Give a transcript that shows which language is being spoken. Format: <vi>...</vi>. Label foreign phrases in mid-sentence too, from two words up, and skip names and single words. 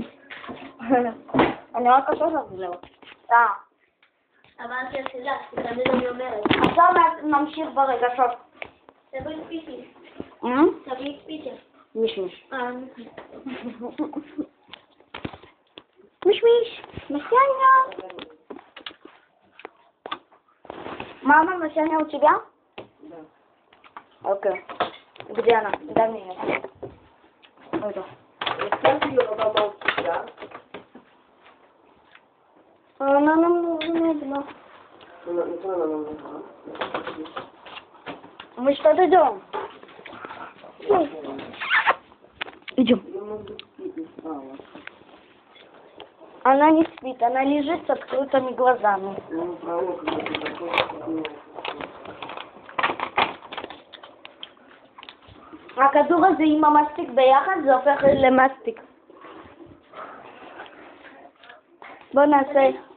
<he>אני רק חושב על זה. אבל היחידה, תמיד אני אומרת. עכשיו נמשיך ברגשות. תביא פיצ'ר. תביא פיצ'ר. מישמיש. מישמיש.</he> <pl>Mesiania. Mama, Mesiania u ciebie? Okej. Gdzie ona? Daj mi ją. Oj to. Ona nam nie zna.</pl> <ru>Мы что-то идем. Идем. Она не спит, она лежит с открытыми глазами.</ru> <he>הכדור הזה עם המסטיק ביחד זה הופך למסטיק. בוא נעשה.</he>